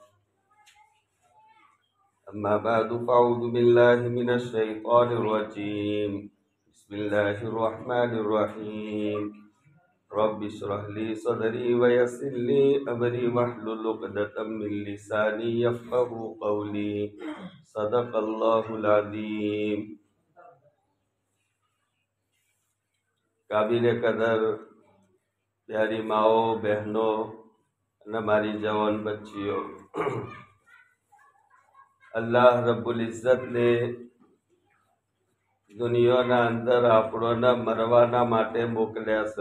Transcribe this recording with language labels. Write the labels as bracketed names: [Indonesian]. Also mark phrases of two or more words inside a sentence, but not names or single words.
[Arabic] أما بعد فأعوذ بالله من الشيطان الرجيم. بسم الله الرحمن الرحيم. رب اشرح لي صدري ويسر لي أمري واحلل عقدة من لساني يفقهوا قولي. صدق الله العظيم. [Gujarati] કાબિલે કદર પ્યારી માઓ બહેનો અને મારી જવાન બચ્ચીઓ, અલ્લાહ રબ્બુલ ઇઝ્ઝતને દુનિયાના અંદર આપણોને મરવાના માટે મોકલ્યા છે.